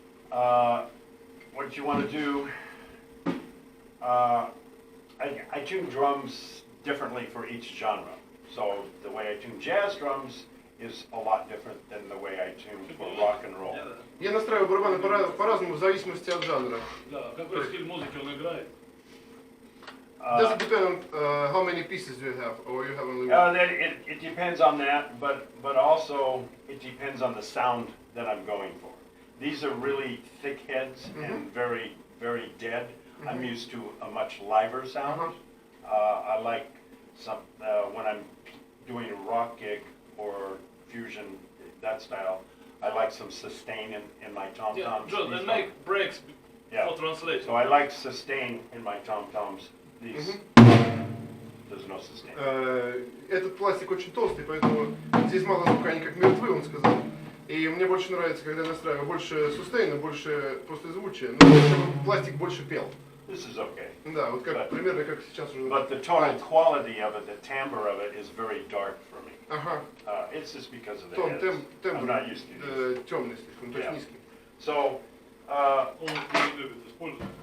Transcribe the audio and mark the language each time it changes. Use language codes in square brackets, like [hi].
[en] What you want to do, I tune drums differently for each genre. So the way I tune jazz drums is a lot different than the way I tune for rock and roll. [ru] Я настраиваю барабаны по-разному в зависимости от жанра. Да, какой стиль музыки он играет? [en] Does it depend on how many pieces do you have, or you have only one? It depends on that, but also it depends on the sound that I'm going for. These are really thick heads and very, very dead. I'm used to a much liver sound. I like some when I'm doing a rock gig or fusion, that style. I like some sustain in my tom Yeah, toms. John, and make breaks for translation. So I like sustain in my tom toms. These there's no sustain. [ru] Этот пластик очень толстый, поэтому здесь мало звука, они как мертвы, он сказал. И мне больше нравится, когда я настраиваю больше сустейна, больше послезвучия, но чтобы пластик больше пел. [en] This is okay. [ru] Да, вот как примерно как сейчас уже. [en] But the tonal quality of it, the timbre of it, is very dark for me. [ru] Ага. [en] It's just because of the [ru] Тон, [en] heads. I'm [ru] тембр [en] not used to these. [ru] темный слишком, то есть низкий. [en] So [ru] Он не любит использовать.